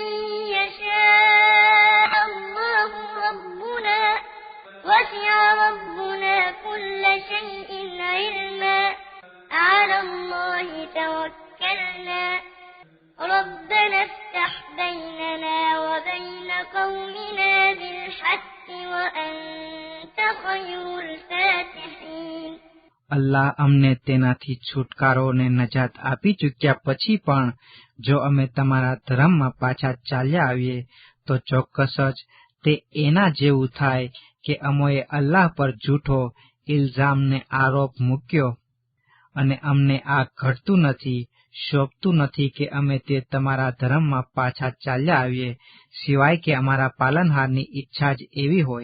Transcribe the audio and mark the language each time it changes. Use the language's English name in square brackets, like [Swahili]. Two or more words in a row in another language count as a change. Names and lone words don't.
[Arabic] يشاء الله ربنا وسع ربنا كل شيء علما على الله توكلنا ربنا افتح بيننا وبين قومنا بالحق وأنت خير الفاتحين. [Gujarati] અલ્લાહ અમને તેનાથી છુટકારો અને નજાત આપી ચૂક્યા પછી પણ જો અમે તમારા ધર્મમાં પાછા ચાલ્યા આવીએ તો ચોક્કસ જ તે એના જેવું થાય કે અમોએ અલ્લાહ પર જૂઠો ઇલ્ઝામને આરોપ મૂક્યો અને અમને આ ઘટતું નથી, શોભતું નથી કે અમે તે તમારા ધર્મમાં પાછા ચાલ્યા આવીએ સિવાય કે અમારા પાલનહારની ઈચ્છા જ એવી હોય.